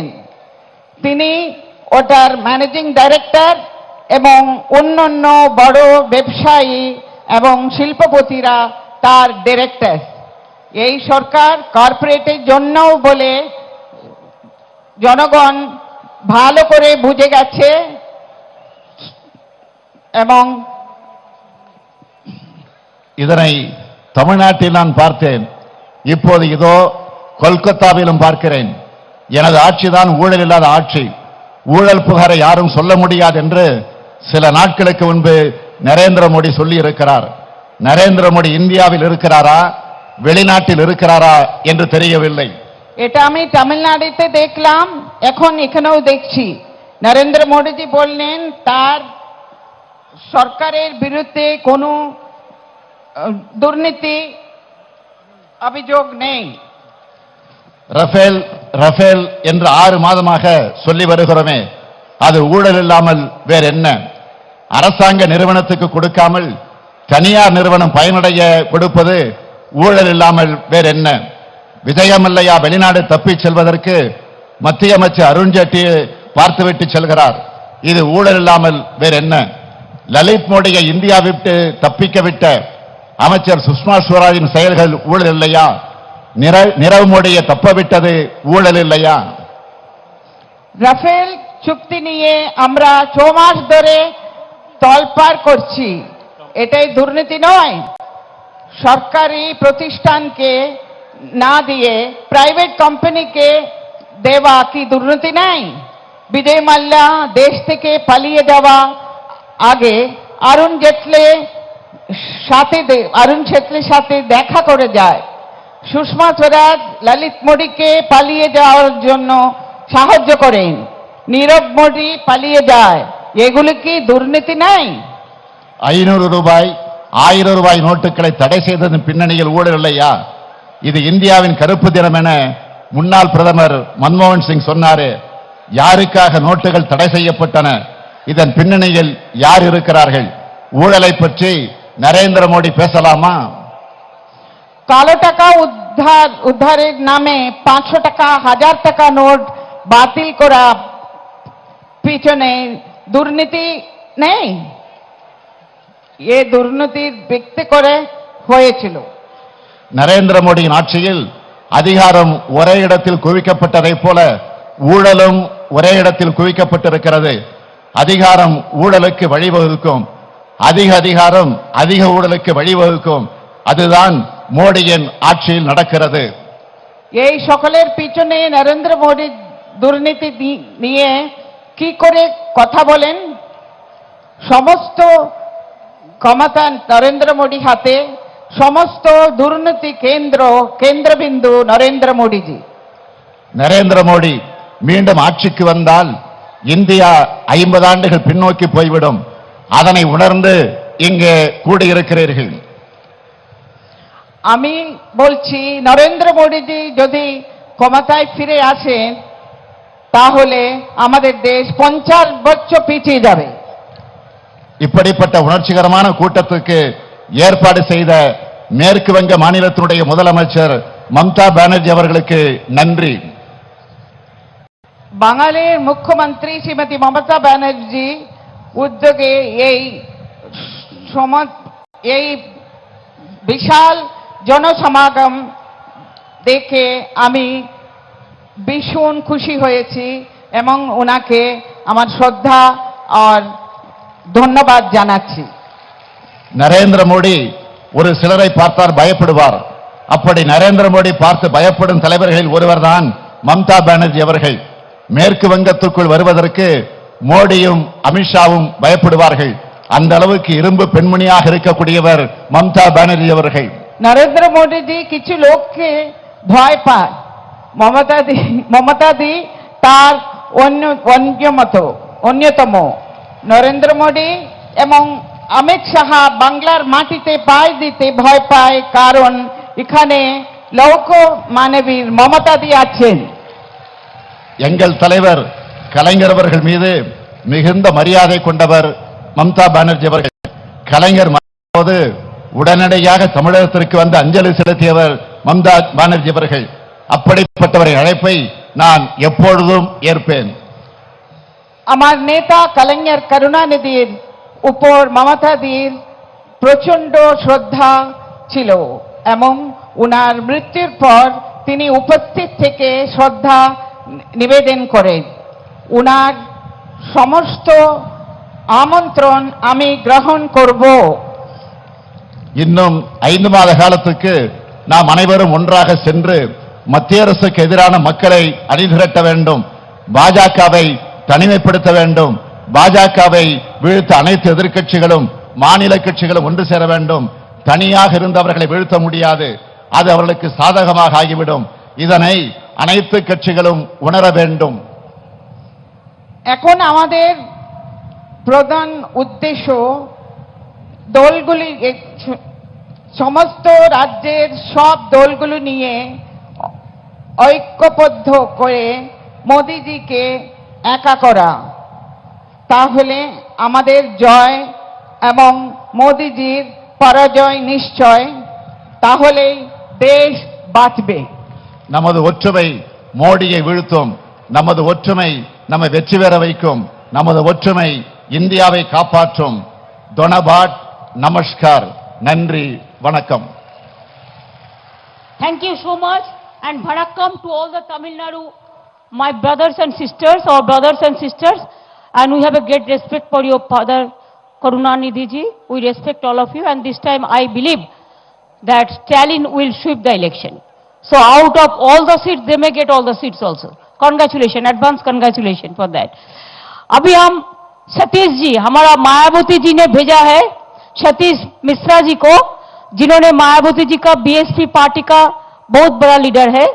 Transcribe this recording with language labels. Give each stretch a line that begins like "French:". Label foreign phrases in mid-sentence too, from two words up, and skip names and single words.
Bangla: তিনি ওটার
English: managing director
Bangla: এবং অন্যান্য বড় ব্যবসায়ী এবং শিল্পপতিরা তার ডিরেক্টর। এই সরকার কর্পোরেটের জন্যও বলে জনগণ ভালো করে বুঝে গেছে এবং
Tamil: இதனை தமிழ்நாட்டில் நான் பார்த்தேன். இப்போது இதோ கொல்கத்தாவிலும் பார்க்கிறேன். எனது ஆட்சிதான் ஊழல் இல்லாத ஆட்சி, ஊழல் புகாரை யாரும் சொல்ல முடியாது என்று சில நாட்களுக்கு முன்பு நரேந்திர மோடி சொல்லி இருக்கிறார். நரேந்திர மோடி இந்தியாவில் இருக்கிறாரா வெளிநாட்டில் இருக்கிறாரா என்று தெரியவில்லை.
Bangla: এটা আমি তামিলনাড়ুতে দেখলাম, এখন এখানেও দেখছি। নরেন্দ্র মোদীজি বললেন তার সরকারের বিরুদ্ধে কোনো দুর্নীতি অভিযোগ নেই।
Tamil: ரஃபேல் ரஃபேல் என்று 6 மாதமாக சொல்லி வருகிறோமே, அது ஊழல் இல்லாமல் வேற என்ன? அரசாங்க நிறுவனத்துக்கு கொடுக்காமல் தனியார் நிறுவனம் பயனடைய கொடுப்பது ஊழல் இல்லாமல் வேற என்ன? விஜயமல்லையா வெளிநாடு தப்பிச் செல்வதற்கு மத்திய அமைச்சர் அருண்ஜேட்லி பார்த்துவிட்டு செல்கிறார். இது ஊழல் இல்லாமல் வேற என்ன? லலித் மோடியை இந்தியா விட்டு தப்பிக்க விட்ட அமைச்சர் சுஷ்மா ஸ்வராஜின் செயல்கள் ஊழல் இல்லையா? நிரவ் மோடியை தப்ப விட்டது ஊழல் இல்லையா?
Bangla: রাফেল চুক্তি নিয়ে আমরা 6 মাস ধরে তলপাড় করছি, এটাই দুর্নীতি নয়? সরকারি প্রতিষ্ঠানকে না দিয়ে
English: private company
Bangla: দেওয়া কি দুর্নীতি নাই? বিজয় মাল্যা দেশ থেকে পালিয়ে যাওয়া আগে অরুণ জেটলির সাথে দেখা করে যায়। সুষমা স্বরাজ ললিত মোদীকে পালিয়ে যাওয়ার জন্য সাহায্য করেন, নীরব মোদী পালিয়ে যায়, এগুলো কি দুর্নীতি নাই?
Tamil: 500 ரூபாய் 1000 ரூபாய் நோட்டுகளை தடை செய்ததன் பின்னணியில் ஊழல் இல்லையா? இது இந்தியாவின் கருப்பு தினம் என முன்னாள் பிரதமர் மன்மோகன் சிங் சொன்னாரே. யாருக்காக நோட்டுகள் தடை செய்யப்பட்டன? இதன் பின்னணியில் யார் இருக்கிறார்கள்? ஊழலை பற்றி நரேந்திர மோடி பேசலாமா?
Bangla: কালো টাকা উদ্ধারের নামে 500 টাকা 1000 টাকা নোট বাতিল করা পিছনে দুর্নীতি নেই, এ দুর্নীতির ব্যক্তি করে হয়েছিল।
Tamil: நரேந்திர மோடியின் ஆட்சியில் அதிகாரம் ஒரே இடத்தில் குவிக்கப்பட்டதைப் போல ஊழலும் ஒரே இடத்தில் குவிக்கப்பட்டிருக்கிறது. அதிகாரம் ஊழலுக்கு வழிவகுக்கும், அதிக அதிகாரம் அதிக ஊழலுக்கு வழிவகுக்கும். அதுதான் மோடியின் ஆட்சியில் நடக்கிறது.
Bangla: এই সকলের পিছনে নরেন্দ্র মোদী দুর্নীতি নিয়ে কি করে কথা বলেন? সমস্ত ক্ষমতা নরেন্দ্র মোদী হাতে, সমস্ত দুর্নীতি কেন্দ্রবিন্দু নরেন্দ্র মোদীজি।
Tamil: நரேந்திர மோடி மீண்டும் ஆட்சிக்கு வந்தால் இந்தியா 50 ஆண்டுகள் பின்னோக்கி போய்விடும். அதனை உணர்ந்து இங்கே கூடியிருக்கிறீர்கள்.
Bangla: আমি বলছি নরেন্দ্র মোদীজি যদি ক্ষমতায় ফিরে আসেন তাহলে আমাদের দেশ 50 বছর পিছিয়ে যাবে।
Tamil: இப்படிப்பட்ட உணர்ச்சிகரமான கூட்டத்துக்கு ஏற்பாடு செய்த மேற்கு வங்க மாநிலத்தினுடைய முதலமைச்சர் மம்தா பானர்ஜி அவர்களுக்கு நன்றி.
Bangla: বাঙালির মুখ্যমন্ত্রী শ্রীমতী মমতা ব্যানার্জি উদ্যোগে এই বিশাল জনসমাগম দেখে আমি ভীষণ খুশি হয়েছি এবং ওনাকে আমার শ্রদ্ধা আর ধন্যবাদ জানাচ্ছি।
Tamil: நரேந்திர மோடி ஒரு சிலரை பார்த்தால் பயப்படுவார். அப்படி நரேந்திர மோடி பார்த்து பயப்படும் தலைவர்களில் ஒருவர்தான் மம்தா பானர்ஜி அவர்கள். மேற்கு வங்கத்துக்குள் வருவதற்கு மோடியும் அமித்ஷாவும் பயப்படுவார்கள். அந்த அளவுக்கு இரும்பு பெண்மணியாக இருக்கக்கூடியவர் மம்தா பானர்ஜி அவர்கள்.
Bangla: নরেন্দ্র মোদীজি কিছু লোককে ভয় পায়, মমতাদি তার অন্যতম। নরেন্দ্র মোদী এবং অমিত শাহ বাংলার মাটিতে পায় দিতে ভয় পায়, কারণ এখানে লৌহ মানবীর মমতাদি আছেন।
Tamil: எங்கள் தலைவர் கலைஞர் அவர்கள் மீது மிகுந்த மரியாதை கொண்டவர் மம்தா பானர்ஜி அவர்கள். கலைஞர் போது உடனடியாக தமிழகத்திற்கு வந்து அஞ்சலி செலுத்தியவர் மம்தா பானர்ஜி அவர்கள். அப்படிப்பட்டவரை அழைப்பை நான் எப்பொழுதும் ஏற்பேன்.
Bangla: আমার নেতা কলিঙ্গের করুণানিধির উপর মমতাদির প্রচন্ড শ্রদ্ধা ছিল এবং উনার মৃত্যুর পর তিনি উপস্থিত থেকে শ্রদ্ধা নিবেদন করেন। উনার সমস্ত আমন্ত্রণ আমি গ্রহণ করব।
Tamil: இன்னும் 5 மாத காலத்துக்கு நாம் அனைவரும் ஒன்றாக சென்று மத்திய அரசுக்கு எதிரான மக்களை அணிதிரட்ட வேண்டும். பாஜகவை தனிமைப்படுத்த வேண்டும். பாஜகவை வீழ்த்த அனைத்து எதிர்க்கட்சிகளும் மாநில கட்சிகளும் ஒன்று சேர வேண்டும். தனியாக இருந்தவர்களை வீழ்த்த முடியாது, அது அவர்களுக்கு சாதகமாக ஆகிவிடும். இதனை அனைத்து கட்சிகளும் உணர வேண்டும்.
Bangla: এখন আমাদের প্রধান উদ্দেশ্য দলগুলি, সমস্ত রাজ্যের সব দলগুলো নিয়ে ঐক্যবদ্ধ করে মোদিজিকে একা করা। তাহলে আমাদের জয় এবং মোদিজির পরাজয় নিশ্চয়, তাহলেই দেশ বাঁচবে।
Tamil: நமது ஒற்றுமை மோடியை வீழ்த்தும். நமது ஒற்றுமை நம்மை வெற்றி பெற வைக்கும். நமது ஒற்றுமை இந்தியாவை காப்பாற்றும்.
Bangla: ধন্যবাদ, নমস্কার,
Tamil: நன்றி, வணக்கம்.
English: Thank you so much and Vanakkam to all the Tamil Nadu, my brothers and sisters, our brothers and sisters, and we have a great respect for your father Karunanidhi ji. We respect all of you, and this time I believe that Stalin will sweep the election. So out of all the seats, they may get all the seats also. Congratulations, advance congratulations for that.
Hindi: अभी हम सतीश जी, हमारा मायावती जी ने भेजा है सतीश मिश्रा जी को, जिन्होंने मायावती जी का बीएसपी पार्टी का बहुत बड़ा लीडर है।